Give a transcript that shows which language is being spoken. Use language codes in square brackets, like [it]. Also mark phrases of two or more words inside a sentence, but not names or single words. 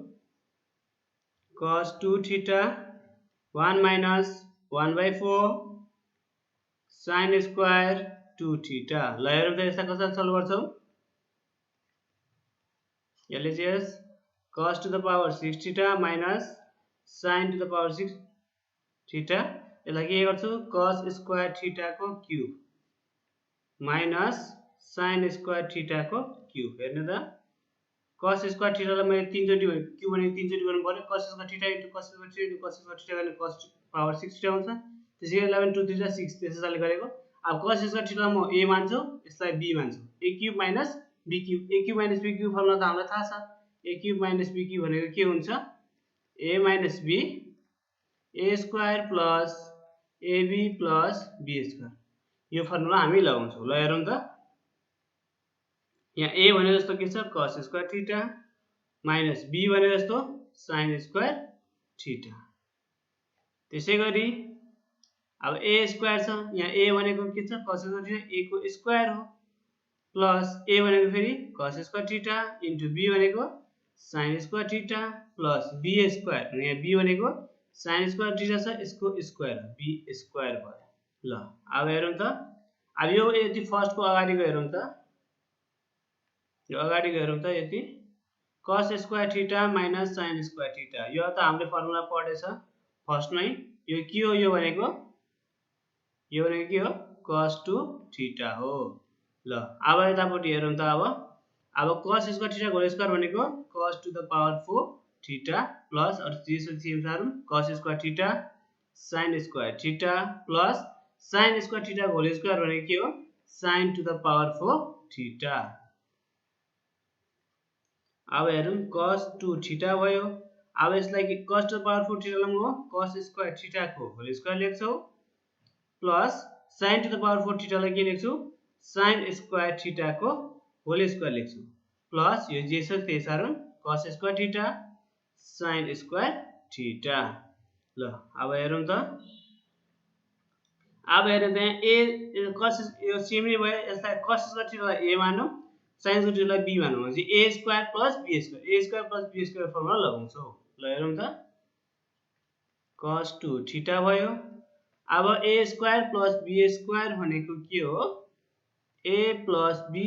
[en] cos 2 theta 1 minus 1 by 4 sin square 2 theta [ne] ल हेरौँ त यसलाई कसरी सल्भ गर्छौं [en] LHS cos to the power 6 theta minus sin to the power 6 theta [ne] यसलाई के गर्छु [en] cos square theta [ne] को क्यूब [en] minus sin square theta [ne] को क्यूब हेर्नु त [en] cos square theta [ne] लाई मैले 3 चोटी क्यूब भने 3 चोटी गर्नु पर्यो [en] cos square theta into cos square theta into cos square theta [ne] गर्ने [en] cos power 6 theta [ne] आउँछ त्यसैले 11 2 3 6 त्यसैले गरेको अब [en] cos square theta [ne] म a मान्छु यसलाई b मान्छु [en] a cube minus b cube a cube minus b cube formula [ne] त हामीलाई थाहा छ [en] a cube minus b cube [ne] भनेको के हुन्छ [en] a minus b a square plus ab plus b square [ne] यो फर्मुला हामी लगाउँछौं ल हेरौँ त यहाँ a भने जस्तो के छ [en] cos square theta minus b [ne] भने जस्तो [en] sin square theta [ne] त्यसैगरी अब [en] a square [ne] छ यहाँ a भनेको के छ [en] cos square theta [ne] a को स्क्वायर हो [en] plus a [ne] भनेको फेरि [en] cos square theta into b [ne] भनेको [en] sin square theta plus b square [ne] यहाँ b भनेको [en] sin square theta [ne] छ यसको स्क्वायर [en] b square [ne] भयो ल अब हेरौँ त अब यो यति फर्स्ट को अगाडिको हेरौँ त यो अगाडिको हेरौँ त यति [en] cos square theta minus sin square theta [ne] यो त हामीले फर्मुला पढेछ फर्स्टमै यो के हो यो भनेको के हो [en] cos 2 theta [ne] हो ल अब यतापट्टि हेरौँ त अब [en] cos square theta whole square [ne] भनेको [en] cos to the power 4 theta [ne] प्लस त्यसपछि हेरौँ [en] cos square theta sin square theta plus sin square theta whole square [ne] भनेको के हो [en] sin to the power 4 theta [ne] अब हेरौँ [en] cos 2 theta [ne] भयो अब यसलाई [en] cos to the power 4 theta [ne] लाई म [en] cos square theta [ne] को [en] whole square [ne] लेख्छौ [en] plus sin to the power 4 theta [ne] लाई के लेख्छु [en] sin square theta [ne] को [en] whole square [ne] लेख्छु प्लस यो जे छ त्यही सारौँ [en] cos square theta sin square theta [ne] ल अब हेरौँ त अब हेर्नु त [en] a cos [ne] यो सेम नै भयो यसलाई [en] cos square theta [ne] लाई a मानौं [en] sin square theta [ne] लाई b मानौं भने [en] a square plus b square [ne] फर्मुला लगाउँछौ ल हेरौँ त [en] cos 2 theta [ne] भयो अब [en] a square plus b square [ne] भनेको के हो [en] a plus b